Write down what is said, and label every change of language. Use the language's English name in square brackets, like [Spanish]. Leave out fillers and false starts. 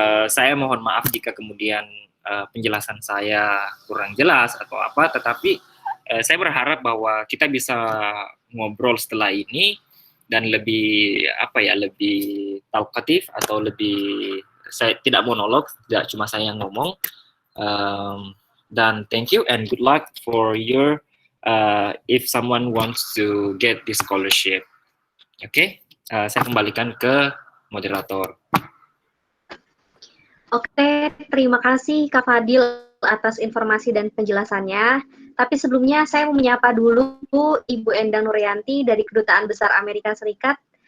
[Indonesian] Saya mohon maaf jika kemudian penjelasan saya kurang jelas atau apa, tetapi saya berharap bahwa kita bisa ngobrol setelah ini dan lebih lebih talkatif atau lebih, saya tidak monolog, tidak cuma saya yang ngomong. [English] Dan thank you and good luck for your if someone wants to get this scholarship. [Indonesian] Oke, saya kembalikan ke moderator. Oke, terima kasih Kak Fadil atas informasi dan penjelasannya. Tapi sebelumnya saya mau menyapa dulu Ibu Endang Nuryanti dari Kedutaan Besar Amerika Serikat.